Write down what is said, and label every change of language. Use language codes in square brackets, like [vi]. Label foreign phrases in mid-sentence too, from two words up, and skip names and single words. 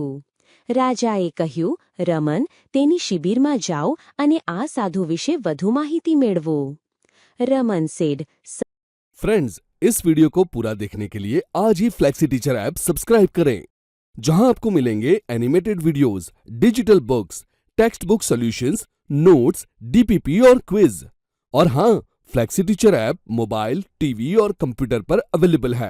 [gu] રાજાએ કહ્યું, "રમન, તેની શિબિરમાં જાઓ અને આ સાધુ વિશે વધુ માહિતી મેળવો." [en] Raman said, [hi] फ्रेंड्स, इस वीडियो को पूरा देखने के लिए आज ही फ्लेक्सी टीचर ऐप सब्सक्राइब करें, जहां आपको मिलेंगे [en] animated videos, digital books, text book solutions, notes, DPP [hi] और क्विज। और हाँ, फ्लेक्सी टीचर ऐप मोबाइल, टीवी और कंप्यूटर पर अवेलेबल है।